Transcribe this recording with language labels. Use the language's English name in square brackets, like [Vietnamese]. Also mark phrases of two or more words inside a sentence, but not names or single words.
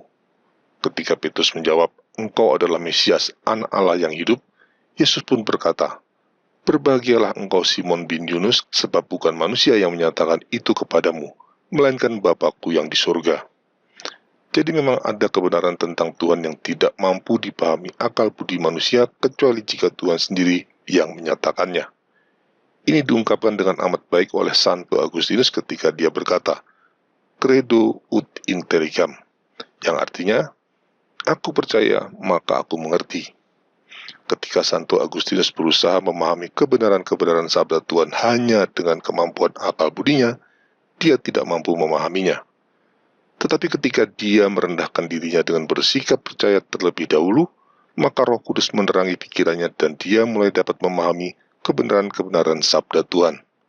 [Indonesian] Ketika Petrus menjawab, "Engkau adalah Mesias, Anak Allah yang hidup," Yesus pun berkata, "Berbahagialah engkau Simon bin Yunus, sebab bukan manusia yang menyatakan itu kepadamu, melainkan Bapa-Ku yang di surga." Jadi memang ada kebenaran tentang Tuhan yang tidak mampu dipahami akal budi manusia kecuali jika Tuhan sendiri yang menyatakannya. Ini diungkapkan dengan amat baik oleh Santo Agustinus ketika dia berkata, [Latin] "Credo ut intelligam," [Indonesian] yang artinya, "Aku percaya, maka aku mengerti." Ketika Santo Agustinus berusaha memahami kebenaran-kebenaran sabda Tuhan hanya dengan kemampuan akal budinya, dia tidak mampu memahaminya. Tetapi ketika dia merendahkan dirinya dengan bersikap percaya terlebih dahulu, maka Roh Kudus menerangi pikirannya dan dia mulai dapat memahami kebenaran-kebenaran sabda Tuhan.